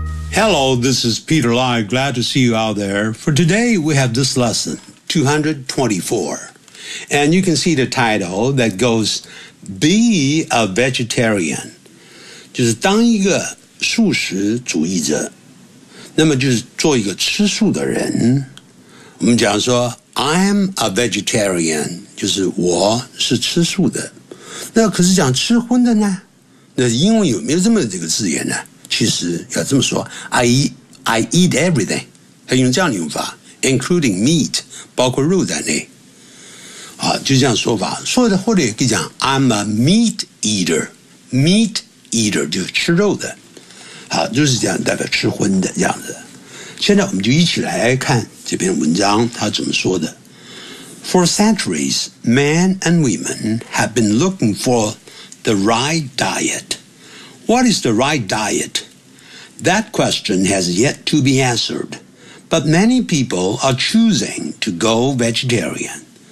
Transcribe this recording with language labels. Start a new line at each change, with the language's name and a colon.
English: Hello, this is Peter Lai. Glad to see you out there. For today, we have this lesson, 224. And you can see the title that goes, Be a Vegetarian.
Chinese: 就是当一个素食主义者。那么就是做一个吃素的人，我们讲说
English: I'm a vegetarian，
Chinese: 就是我是吃素的。那可是讲吃荤的呢？那英文有没有这么这个字眼呢？其实要这么说
English: I eat everything，
Chinese: 他用这样的用法
English: including meat，
Chinese: 包括肉在内。好，就这样说法，说的或者也可以讲
English: I'm a meat eater， meat eater
Chinese: 就是吃肉的。好，就是这样，代表吃荤的这样子。现在我们就一起来看这篇文章，他怎么说的。
English: For centuries, men and women have been looking for the right diet. What is the right diet? That question has yet to be answered, but many people are choosing to go vegetarian.